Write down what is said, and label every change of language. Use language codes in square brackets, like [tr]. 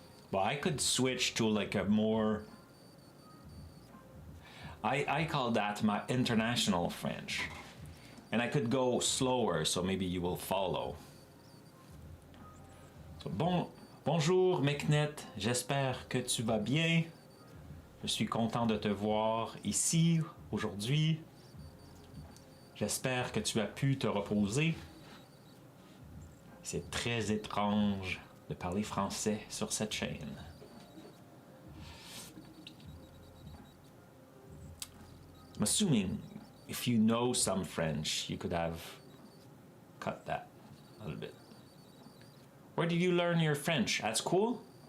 [en] But I could switch to like a more, I call that my international French. And I could go slower, so maybe you will follow. [fr] So, bonjour n8n, j'espère que tu vas bien. Je suis content de te voir ici aujourd'hui. J'espère que tu as pu te reposer. C'est très étrange de parler français sur cette chaîne. [en] I'm assuming if you know some French, you could have cut that a little bit. Where did you learn your French? At school?